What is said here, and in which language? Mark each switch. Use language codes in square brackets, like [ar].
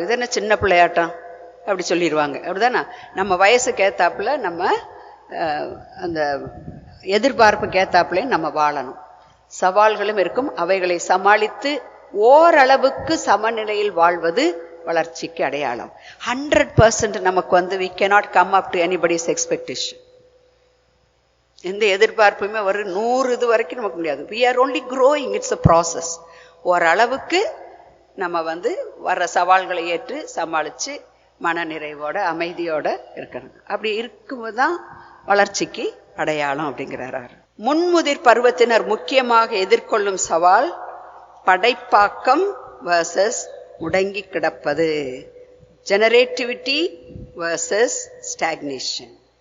[ta] இது என்ன சின்ன பிள்ளையாட்டம் அப்படி சொல்லிடுவாங்க, அப்படிதானே? நம்ம வயசுக்கு ஏத்தாப்புல நம்ம அந்த எதிர்பார்ப்புக்கு ஏத்தாப்புல நம்ம வாழணும். சவால்களும் இருக்கும், அவைகளை சமாளித்து ஓரளவுக்கு சமநிலையில் வாழ்வது வளர்ச்சிக்கு அடையாளம். [en] 100% [ta] நமக்கு வந்து [en] we cannot come up to anybody's expectation. [ta] எந்த எதிர்பார்ப்புமே ஒரு 100 இது வரைக்கும் நமக்கு முடியாது. [en] we are only growing, it's a process. [ta] ஓரளவுக்கு நம்ம வந்து வர்ற சவால்களை ஏற்று சமாளிச்சு மன நிறைவோட அமைதியோட இருக்கணும். அப்படி இருக்கும்போது தான் வளர்ச்சிக்கு அடையாளம் அப்படிங்கிறார். முன்முதிர் பருவத்தினர் முக்கியமாக எதிர்கொள்ளும் சவால் படைப்பாக்கம் வர்சஸ் முடங்கி கிடப்பது, ஜெனரேட்டிவிட்டி வர்சஸ் ஸ்டாக்னேஷன்.